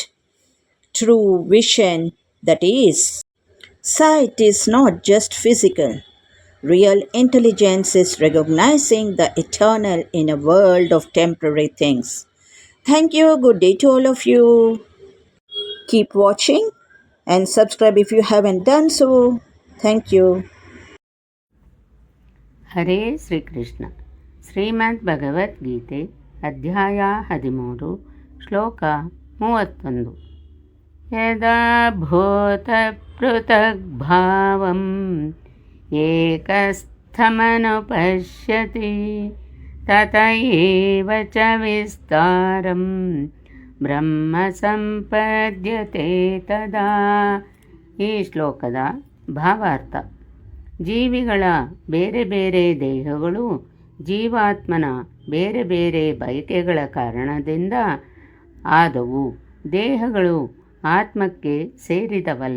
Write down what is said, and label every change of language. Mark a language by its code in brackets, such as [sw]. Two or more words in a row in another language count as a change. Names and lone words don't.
[en] True vision, that is, sight is not just physical. Real intelligence is recognizing the eternal in a world of temporary things. Thank you. Good day to all of you. Keep watching and subscribe if you haven't done so. Thank you. [kn] ಹರೇ ಶ್ರೀಕೃಷ್ಣ. ಶ್ರೀಮದ್ ಭಗವದ್ಗೀತೆ ಅಧ್ಯಾಯ 13 ಶ್ಲೋಕ 31. [sa] ಯದಾ ಭೂತಪೃಥಗ್ಭಾವಂ ಏಕಸ್ಥಮನುಪಶ್ಯತಿ ತತ ಏವ ಚ ವಿಸ್ತಾರಂ ಬ್ರಹ್ಮ ಸಂಪದ್ಯತೆ ತದಾ. [kn] ಈ ಶ್ಲೋಕದ ಭಾವಾರ್ಥ: ಜೀವಿಗಳ ಬೇರೆ ಬೇರೆ ದೇಹಗಳು ಜೀವಾತ್ಮನ ಬೇರೆ ಬೇರೆ ಬಯಕೆಗಳ ಕಾರಣದಿಂದ ಆದವು. ದೇಹಗಳು ಆತ್ಮಕ್ಕೆ ಸೇರಿದವಲ್ಲ.